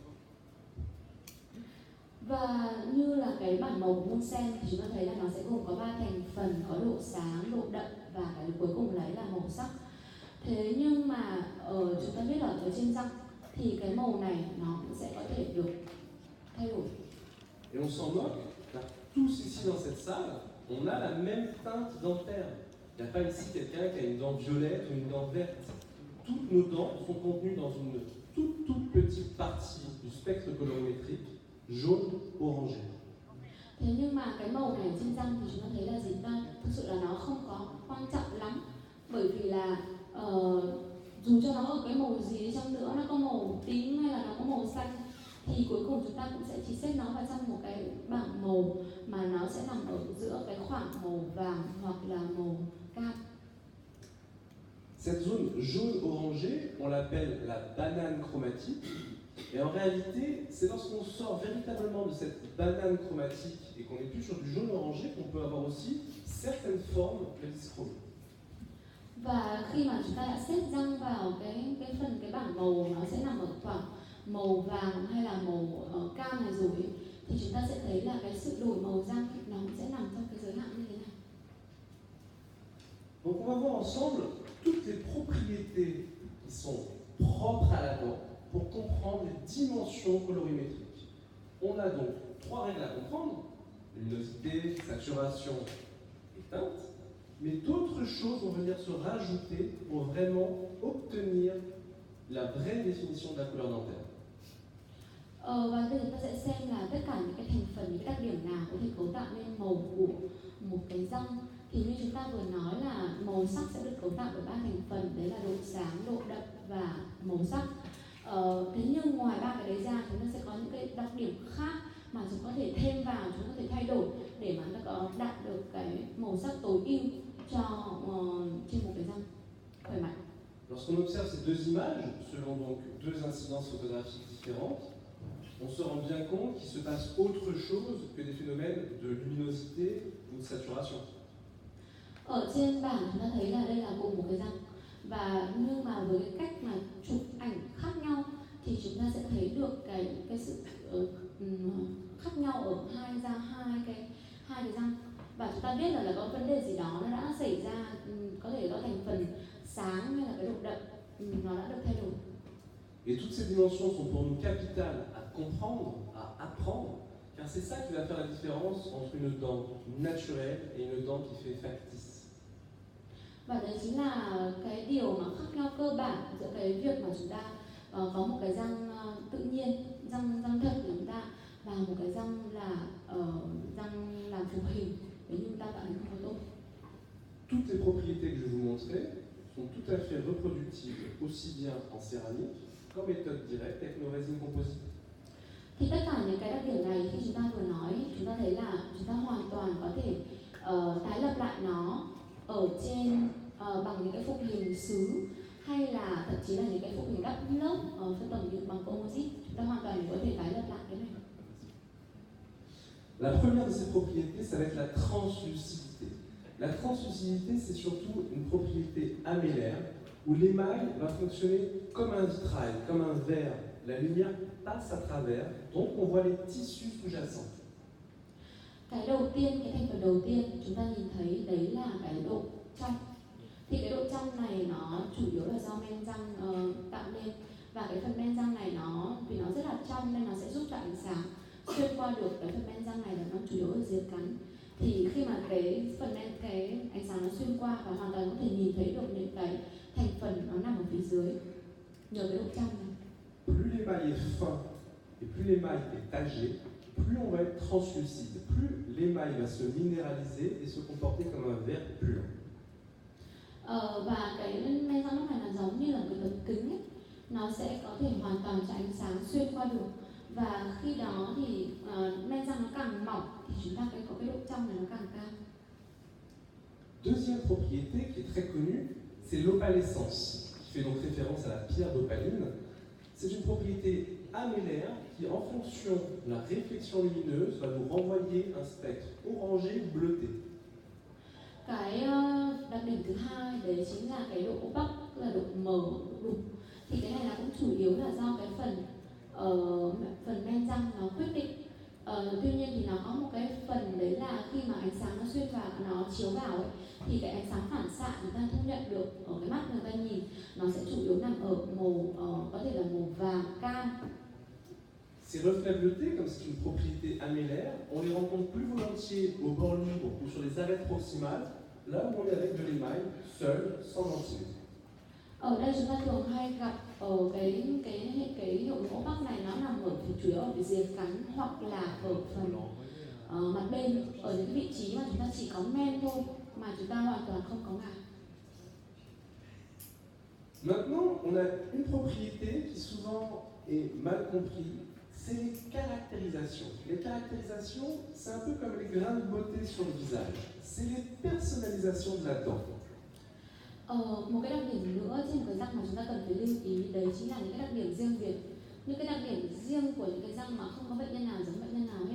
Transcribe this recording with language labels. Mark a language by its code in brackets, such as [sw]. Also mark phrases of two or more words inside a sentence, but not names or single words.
[vi] Và như là cái bảng màu của Bunsen thì chúng ta thấy là nó sẽ gồm có 3 thành phần, có độ sáng, độ đậm và cái cuối cùng đấy là màu sắc. Thế nhưng mà chúng ta biết là ở trên răng thì cái màu này nó cũng sẽ có thể được thay đổi. [fr] Et on s'en moque, car tous ici dans cette salle, on a la même teinte dentaire. Il n'y a pas ici quelqu'un qui a une dent violette ou une dent verte. Toutes nos dents sont contenues dans une toute petite partie du spectre colorimétrique jaune-orangé. [vi] Thế nhưng mà cái màu này trên răng thì chúng ta thấy là gì ta? Thực sự là nó không có quan trọng lắm, bởi vì là dù cho nó ở cái màu gì đi chăng nữa, nó có màu tím hay là nó có màu xanh thì cuối cùng chúng ta cũng sẽ chỉ xếp nó vào trong một cái bảng màu mà nó sẽ nằm ở giữa cái khoảng màu vàng hoặc là màu cam. [fr] Cette zone jaune-orangé, on l'appelle la banane chromatique. Et en réalité, c'est lorsqu'on sort véritablement de cette banane chromatique et qu'on n'est plus sur du jaune-orangé qu'on peut avoir aussi certaines formes de dyschromie. [vi] Và khi mà chúng ta đã xếp răng vào cái bảng màu nó sẽ nằm ở khoảng màu vàng hay là màu cam này rồi thì chúng ta sẽ thấy là cái sự đổi màu răng nó sẽ nằm trong cái giới hạn như thế này. [fr] Donc on va voir ensemble toutes les propriétés qui sont propres à la dent pour comprendre les dimensions colorimétriques. On a donc 3 règles à comprendre, luminosité, saturation et teinte, mais d'autres choses vont venir se rajouter pour vraiment obtenir la vraie définition de la couleur dentaire. [vi] Và bây giờ ta sẽ xem là tất cả những cái thành phần, những cái đặc điểm nào có thể cấu tạo nên màu của một cái răng. Thì như chúng ta vừa nói là màu sắc sẽ được cấu tạo bởi 3 thành phần, đấy là độ sáng, độ đậm và màu sắc. Thế nhưng ngoài 3 cái đấy ra chúng ta sẽ có những cái đặc điểm khác mà chúng có thể thêm vào, chúng có thể thay đổi để mà nó có đạt được cái màu sắc tối ưu cho trên một cái răng khỏe mạnh. [fr] Lorsqu'on observe ces deux images, selon donc deux incidences photographiques différentes, on se rend bien compte qu'il se passe autre chose que des phénomènes de luminosité ou de saturation. [vi] Ở trên bảng chúng ta thấy là đây là cùng một cái răng và nhưng mà với cái cách mà chụp ảnh khác nhau thì chúng ta sẽ thấy được cái sự khác nhau ở hai cái răng và chúng ta biết là có vấn đề gì đó nó đã xảy ra, có thể do thành phần sáng hay là cái độ đậm nó đã được thay đổi. [fr] Et toutes ces dimensions sont pour nous capitales à comprendre, à apprendre, car c'est ça qui va faire la différence entre une dent naturelle et une dent qui fait factice. [vi] Và đấy chính là cái điều mà khác nhau cơ bản giữa cái việc mà chúng ta có một cái răng tự nhiên, răng thật của chúng ta và một cái răng là răng làm phục hình nếu như chúng ta tạo hình không có tốt. [fr] Toutes les propriétés que je vais vous montrer sont tout à fait reproductibles aussi bien en céramique qu'en méthode directe avec nos résines composites. [vi] Thì tất cả những cái đặc điểm này khi chúng ta vừa nói, chúng ta thấy là chúng ta hoàn toàn có thể tái lập lại nó ở trên bằng những cái phục hình sứ hay là thậm chí là những cái phục hình đắp lớp phân tầng như bằng composite, chúng ta hoàn toàn có thể tái lập lại cái này. [fr] La première de ces propriétés, ça va être la translucidité. La translucidité, c'est surtout une propriété amélaire où l'émail va fonctionner comme un vitrail, comme un verre. La lumière passe à travers, donc on voit les tissus sous-jacents. [vi] Cái đầu tiên, cái thành phần đầu tiên chúng ta nhìn thấy đấy là cái độ trong. Thì cái độ trong này nó chủ yếu là do men răng tạo nên, và cái phần men răng này vì nó rất là trong nên nó sẽ giúp cho ánh sáng xuyên qua được cái phần men răng này, là nó chủ yếu ở dưới cắn. Thì khi mà cái ánh sáng nó xuyên qua và hoàn toàn có thể nhìn thấy được những cái thành phần nó nằm ở phía dưới nhờ cái độ trong này. [fr] Plus l'émail est fin et plus l'émail est âgé, plus on va être translucide, plus l'émail va se minéraliser et se comporter comme un verre pur. [vi] Và cái men răng lúc này là giống như là cái tấm kính ấy, nó sẽ có thể hoàn toàn cho ánh sáng xuyên qua được, và khi đó thì men răng nó càng mỏng thì chúng ta có cái độ trong này nó càng cao. [fr] Deuxième propriété qui est très connue, c'est l'opalescence, qui fait donc référence à la pierre d'opaline. C'est une propriété amélaire qui, en fonction de la réflexion lumineuse, va nous renvoyer un spectre orangé ou bleuté. [vi] Cái đặc điểm thứ hai đấy chính là cái độ opaque, là độ mờ, độ đục. Thì cái này là cũng chủ yếu là do cái phần men răng nó quyết định. Tuy nhiên thì nó có một cái phần đấy là khi mà ánh sáng nó xuyên vào, nó chiếu vào ấy, thì cái ánh sáng phản xạ người ta thu nhận được ở cái mắt người ta nhìn, nó sẽ chủ yếu nằm ở màu có thể là màu vàng cam. [fr] Ces reflets bleutés, comme c'est une propriété amélaire, on les rencontre plus volontiers au bord libre ou sur les arêtes proximales, là où on est avec de l'émail, seul, sans lentille. [vi] Ở đây chúng ta thường hay gặp cái hiệu ứng opaque này, nó nằm ở chủ yếu ở phía dưới cắn hoặc là ở phần mặt bên, ở những cái vị trí mà chúng ta chỉ có men thôi mà chúng ta hoàn toàn không có ngà. [fr] Maintenant, on a une propriété qui souvent est mal comprise, c'est les caractérisations. Les caractérisations, c'est un peu comme les grains de beauté sur le visage. C'est les personnalisations de la dent. [vi] Một cái đặc điểm nữa trên cái răng mà chúng ta cần phải lưu ý đấy chính là những cái đặc điểm riêng biệt, những cái đặc điểm riêng của những cái răng mà không có bệnh nhân nào giống bệnh nhân nào hết.